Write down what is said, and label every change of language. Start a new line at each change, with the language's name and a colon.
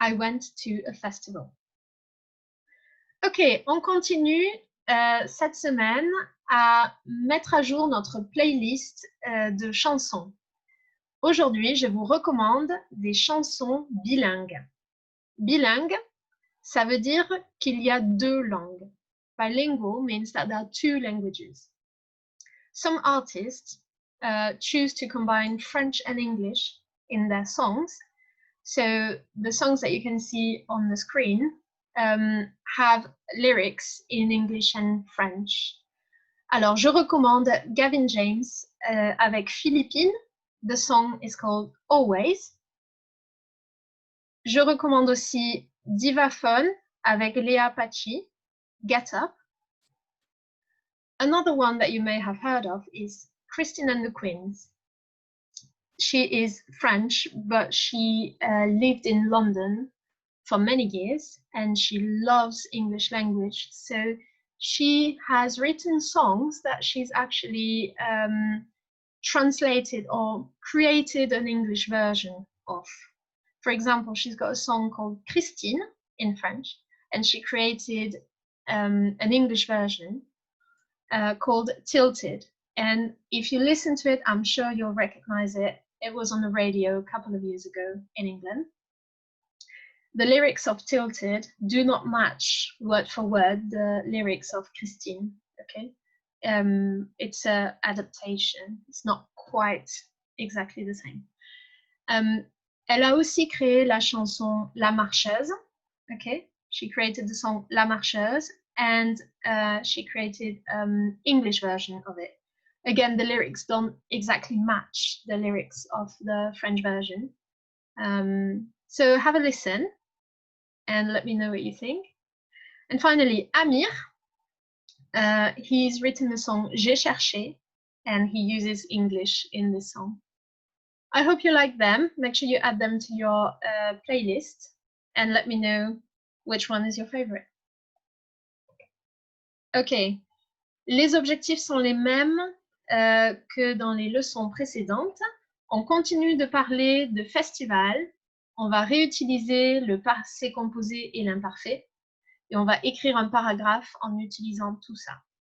English: I went to a festival.
French: Ok, on continue cette semaine à mettre à jour notre playlist de chansons. Aujourd'hui, je vous recommande des chansons bilingues. Bilingue, ça veut dire qu'il y a deux langues.
English: Bilingual means that there are two languages. Some artists choose to combine French and English in their songs. So the songs that you can see on the screen have lyrics in English and French.
French: Alors, je recommande Gavin James avec Philippine.
English: The song is called Always.
French: Je recommande aussi Divaphone avec Léa Pachi, Get Up.
English: Another one that you may have heard of is Christine and the Queens. She is French, but she lived in London for many years and she loves English language. So she has written songs that she's actually translated or created an English version of. For example, she's got a song called Christine in French, and she created an English version called Tilted. And if you listen to it, I'm sure you'll recognize it. It was on the radio a couple of years ago in England. The lyrics of Tilted do not match word for word the lyrics of Christine, okay? It's an adaptation. It's not quite exactly the same.
French: Elle a aussi créé la chanson La Marcheuse, okay?
English: She created the song La Marcheuse and she created English version of it. Again, the lyrics don't exactly match the lyrics of the French version. So have a listen and let me know what you think. And finally, Amir, he's written the song J'ai cherché and he uses English in this song. I hope you like them. Make sure you add them to your playlist and let me know which one is your favorite.
French: Ok, les objectifs sont les mêmes que dans les leçons précédentes. On continue de parler de festival. On va réutiliser le passé composé et l'imparfait. Et on va écrire un paragraphe en utilisant tout ça.